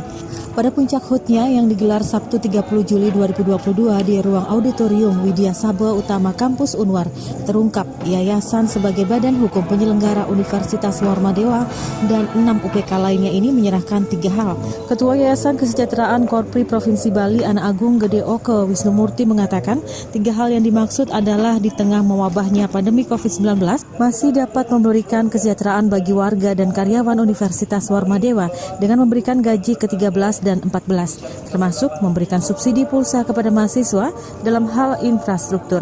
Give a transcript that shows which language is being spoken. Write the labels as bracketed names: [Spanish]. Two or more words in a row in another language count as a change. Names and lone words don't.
[Indonesian] Pada puncak HUT-nya yang digelar Sabtu 30 Juli 2022 di ruang auditorium Widya Sabha Utama Kampus Unwar, terungkap Yayasan sebagai badan hukum penyelenggara Universitas Warmadewa dan 6 UPK lainnya ini menyerahkan 3 hal. Ketua Yayasan Kesejahteraan Korpri Provinsi Bali, Ana Agung Gede Oke Wisnumurti mengatakan 3 hal yang dimaksud adalah di tengah mewabahnya pandemi COVID-19 masih dapat memberikan kesejahteraan bagi warga dan karyawan Universitas Warmadewa dengan memberikan gaji ke-13 dan 14, termasuk memberikan subsidi pulsa kepada mahasiswa dalam hal infrastruktur.